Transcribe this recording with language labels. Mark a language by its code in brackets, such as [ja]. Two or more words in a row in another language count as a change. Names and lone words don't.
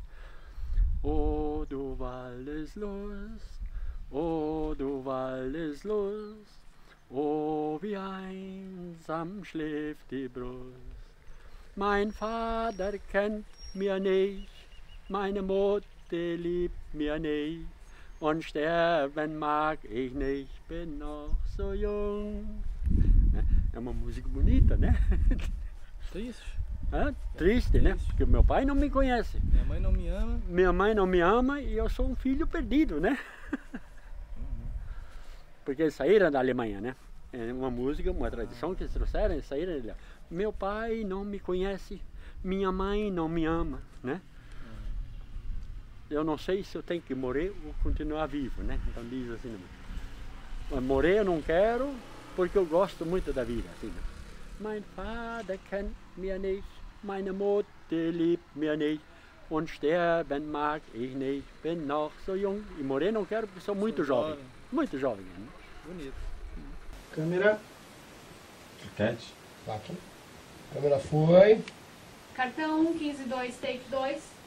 [de] O du Waldeslust, o du Waldeslust, oh wie einsam schläft die Brust. Mein Vater kennt mir nicht, meine Mutter liebt mir nicht, und sterben mag ich nicht, bin noch so jung. [pt] É uma música bonita, né? Triste. Triste, né? Porque meu pai não me conhece. Minha mãe não me ama. Minha mãe não me ama e eu sou um filho perdido, né? Porque eles saíram da Alemanha, né? É uma música, uma tradição que eles trouxeram, eles saíram de lá. Meu pai não me conhece, minha mãe não me ama, né? Eu não sei se eu tenho que morrer ou continuar vivo, né? Então diz assim, morrer eu não quero, porque eu gosto muito da vida. Assim. [de] Mein Vater kennt mir nicht, meine Mutter liebt mir nicht, und sterben mag ich nicht, bin noch so jung. [pt] E morrer não quero porque sou muito jovem. Muito jovem. Né? Bonito. Câmera. Cat. Quatro. Câmera foi. Cartão 1, 15-2, take 2.